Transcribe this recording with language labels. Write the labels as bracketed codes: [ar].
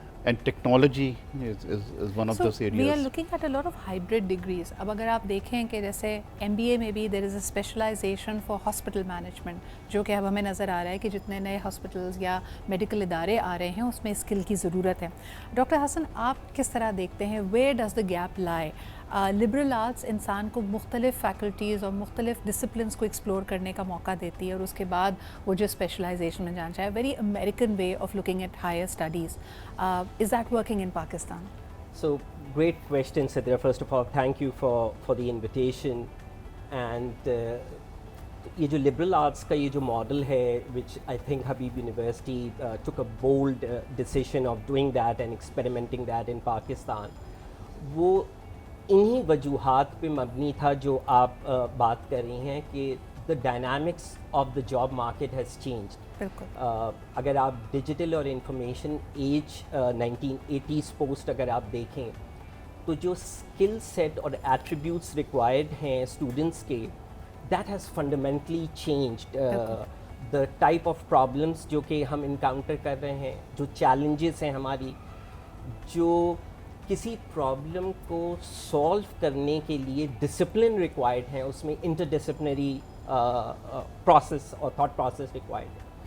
[en] And technology is one of those areas. We are looking at a lot of hybrid degrees. [ur] اب اگر آپ دیکھیں کہ جیسے ایم بی اے میں بھی [en] there is a specialization for hospital management، [ur] جو کہ اب ہمیں نظر آ رہا ہے کہ جتنے نئے ہاسپٹلز یا میڈیکل ادارے آ رہے ہیں اس میں اسکل کی ضرورت ہے. ڈاکٹر حسن، آپ کس طرح دیکھتے ہیں [en] where does the gap lie [ur] liberal arts انسان کو مختلف فیکلٹیز اور مختلف ڈسپلنس کو ایکسپلور کرنے کا موقع دیتی ہے اور اس کے بعد وہ جو اسپیشلائزیشن میں جانا چاہے. [en] Very American way of looking at higher studies. Is that working in Pakistan? So, great question, Sidra. First of all, thank you for the invitation. And [ur] یہ جو [en] liberal arts کا یہ جو model ہے, which I think Habib University took a bold decision of doing that and experimenting that in Pakistan, [ur] وہ انہی وجوہات پہ مبنی تھا جو آپ بات کر رہی ہیں کہ [en] the dynamics of the job market has changed. [ur] اگر آپ ڈیجیٹل اور انفارمیشن ایج 1980s پوسٹ اگر آپ دیکھیں تو جو اسکل سیٹ اور ایٹریبیوٹس ریکوائرڈ ہیں اسٹوڈنٹس کے, [en] That has fundamentally changed. [ur] The type of problems جو کہ ہم انکاؤنٹر کر رہے ہیں, جو چیلنجز ہیں ہماری, جو کسی پرابلم کو سولو کرنے کے لیے ڈسپلن ریکوائرڈ ہیں, اس میں انٹر ڈسپلنری پروسیس اور تھاٹ پروسیس ریکوائرڈ ہے.